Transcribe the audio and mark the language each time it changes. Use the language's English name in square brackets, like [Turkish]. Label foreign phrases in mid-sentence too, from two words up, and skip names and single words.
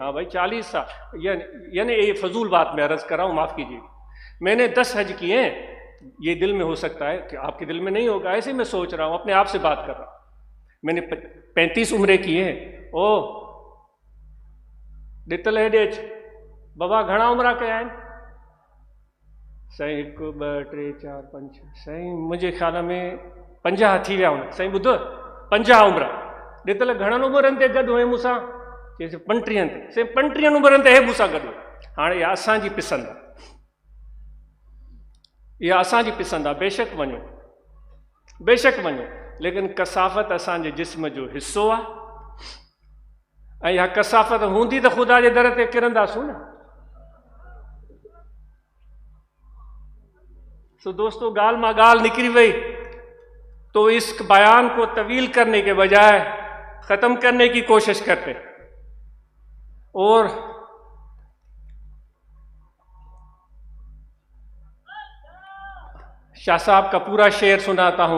[Urdu] ہاں بھائی 40 سال، یعنی یہ فضول بات میں عرض کر رہا ہوں، معاف کیجیے۔ میں نے 10 حج کیے ہیں، یہ دل میں ہو سکتا ہے کہ آپ کے دل میں نہیں ہوگا، ایسے میں سوچ رہا ہوں، اپنے آپ سے بات کر رہا ہوں۔ میں نے 35 عمرے کیے ہیں۔ [Sindhi] ॾितल हेॾे अच। बाबा घणा उमिरि कया आहिनि? साईं 1 2 3 4 5 साईं मुंहिंजे ख़्याल में 50 थी विया हूंदा। साईं ॿुधो 50 उमिरि। ॾितल घणनि उमिरनि ते गॾु हुए मूंसां? चई 35 ते। साईं 35 उमिरनि ते हे मूंसां गॾु। हाणे इहा असांजी पिसंद आहे, इहा असांजी पिसंद आहे। बेशक वञो, बेशक वञो, लेकिन कसाफ़त असांजे जिस्म जो हिसो आहे। ऐं इहा कसाफ़त हूंदी त ख़ुदा जे दर ते किरंदासूं न। सो दोस्तों, ॻाल्हि मां ॻाल्हि निकिरी वई [Urdu] تو اس بیان کو طویل کرنے کے بجائے ختم کرنے کی کوشش کرتے اور شاہ صاحب کا پورا شعر سناتا ہوں.